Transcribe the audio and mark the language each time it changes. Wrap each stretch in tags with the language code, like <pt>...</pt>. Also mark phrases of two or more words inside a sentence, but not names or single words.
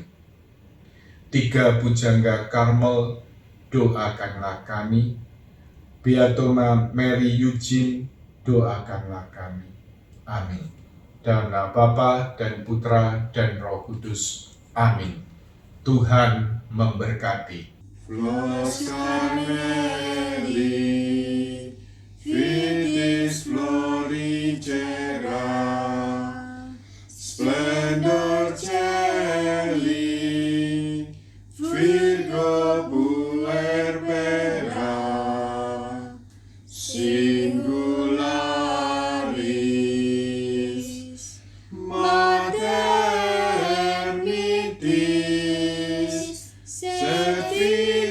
<id>Tiga pujangga Karmel, doakanlah kami. Beatoma Mary Eugene, doakanlah kami. Amin. Dalam nama Bapa dan Putra dan Roh Kudus. Amin. Tuhan memberkati.</id> <la>Flos Carmeli, Vitis florigera, Splendor Celi, Virgo puerbera, Singularis, Mater Mitis, Sevi</la>